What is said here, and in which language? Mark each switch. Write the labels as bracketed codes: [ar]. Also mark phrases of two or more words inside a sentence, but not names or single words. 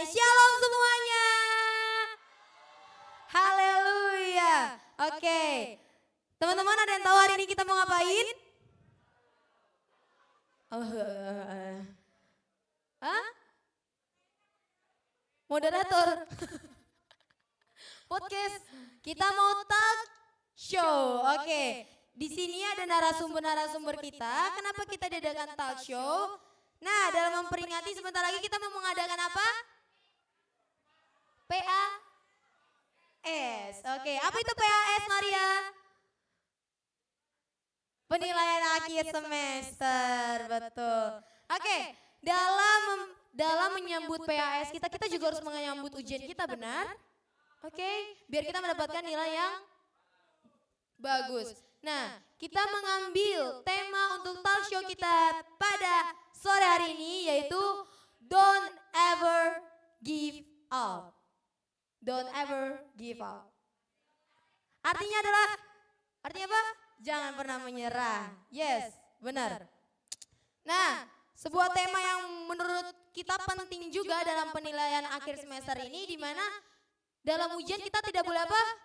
[id] Shalom semuanya. Haleluya. Oke. Teman-teman, ada yang tahu hari ini kita mau ngapain? Moderator. Podcast. Kita mau [en] talk show. [id] Oke. Di sini ada narasumber kita. Kenapa kita diadakan [en] talk show? [id] Nah, dalam memperingati sebentar lagi kita mau mengadakan apa? PAS. Oke, apa itu PAS, Maria? Penilaian akhir semester, betul. Oke, dalam menyambut PAS kita juga harus menyambut ujian kita, benar? Oke, biar kita mendapatkan nilai yang bagus. Nah, kita mengambil tema untuk [en] talk show [id] kita pada sore hari ini yaitu [en] Don't Ever Give Up. Don't ever give up. [id] Artinya apa? Jangan pernah menyerah. Yes, benar. Nah, sebuah tema yang menurut kita penting juga dalam penilaian akhir semester ini, di mana dalam ujian kita tidak boleh apa?